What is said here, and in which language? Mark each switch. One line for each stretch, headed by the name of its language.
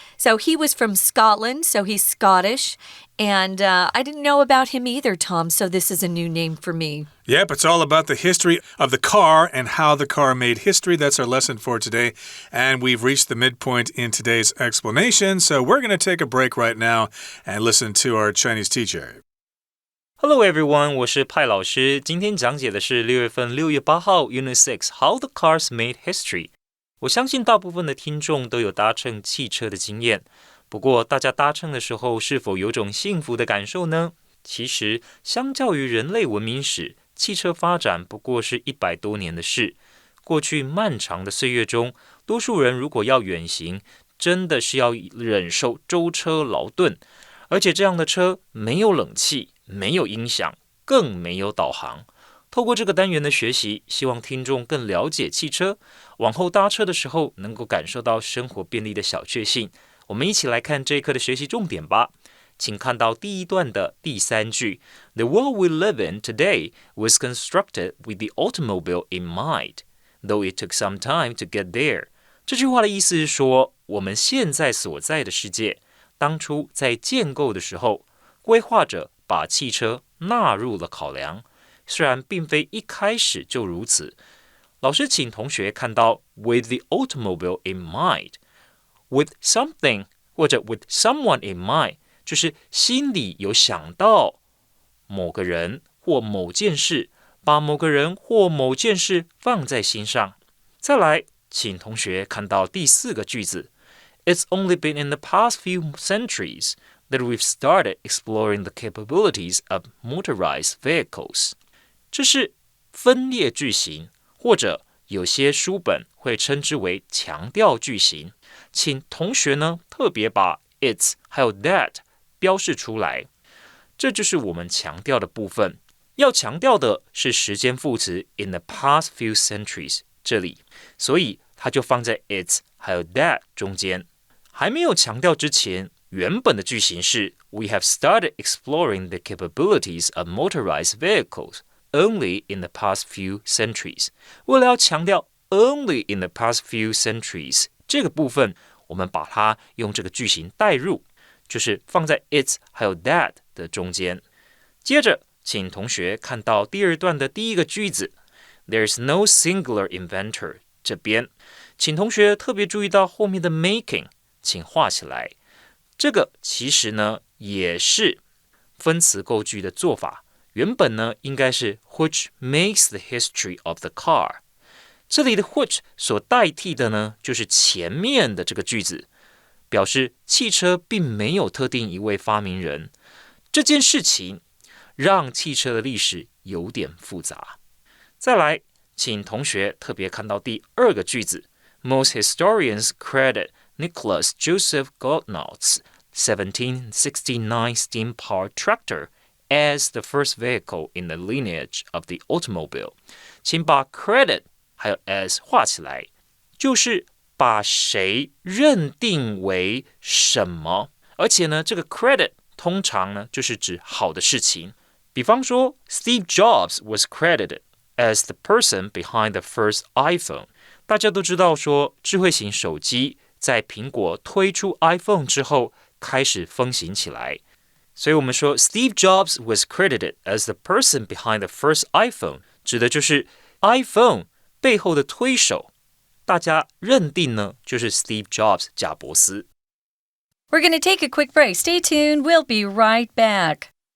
English: So he was from Scotland, so he's Scottish. And I didn't know about him either, Tom, so this is a new name for me. Yep, it's all about the history of the car and how the car made history. That's our lesson for today. And we've reached the midpoint in today's explanation, so we're going to take a break right now and listen to our Chinese teacher. Hello everyone,
Chinese: 我是派老师。今天讲解的是6月份6月8号
English: Unit6 How the Cars Made History。
Chinese: 我相信大部分的听众都有搭乘汽车的经验，不过大家搭乘的时候是否有种幸福的感受呢？其实相较于人类文明史，汽车发展不过是100多年的事。过去漫长的岁月中，多数人如果要远行，真的是要忍受舟车劳顿，而且这样的车没有冷气，没有音响，更没有导航。透过这个单元的学习，希望听众更了解汽车，往后搭车的时候能够感受到生活便利的小确幸。我们一起来看这一课的学习重点吧。请看到第一段的第3句
English: The world we live in today was constructed with the automobile in mind, though it took some time to get there.
Chinese: 这句话的意思是说，我们现在所在的世界，当初在建构的时候，规划者把汽车纳入了考量，虽然并非一开始就如此。老师请同学看到
English: with the automobile in mind, with something
Chinese: 或者
English: with someone in mind，
Chinese: 就是心里有想到某个人或某件事，把某个人或某件事放在心上。再来，请同学看到第4个句子
English: It's only been in the past few centuries that we've started exploring the capabilities of motorized vehicles.
Chinese: 这是分裂句型，或者有些书本会称之为强调句型。请同学呢特别把 it's 还有 that 标示出来，这就是我们强调的部分。要强调的是时间副词
English: in the past few centuries
Chinese: 这里，所以它就放在 it's 还有 that 中间。还没有强调之前，原本的句型是
English: We have started exploring the capabilities of motorized vehicles only in the past few centuries.
Chinese: 为了要强调
English: only in the past few centuries
Chinese: 这个部分，我们把它用这个句型带入，就是放在 it's 还有 that 的中间。接着请同学看到第2段的第1个句子
English: There's no singular inventor
Chinese: 这边，请同学特别注意到后面的 making， 请画起来。这个其实呢也是分词构句的做法，原本呢应该是
English: which makes the history of the car。
Chinese: 这里的 which 所代替的呢，就是前面的这个句子，表示汽车并没有特定一位发明人。这件事情让汽车的历史有点复杂。再来，请同学特别看到第二个句子
English: Most historians credit Nicholas Joseph Goldnaut's 1769 steam-powered tractor as the first vehicle in the lineage of the automobile.
Chinese: 请把 credit 还有 as 画起来，就是把谁认定为什么，而且呢，这个 credit 通常呢就是指好的事情。比方说
English: Steve Jobs was credited as the person behind the first iPhone.
Chinese: 大家都知道说，智慧型手机在苹果推出 iPhone 之后开始风行起来，所以我们说
English: Steve Jobs was credited as the person behind the first iPhone，
Chinese: 指的就是 iPhone 背后的推手，大家认定呢就是 Steve Jobs 贾伯斯。
English: We're going to take a quick break. Stay tuned. We'll be right back.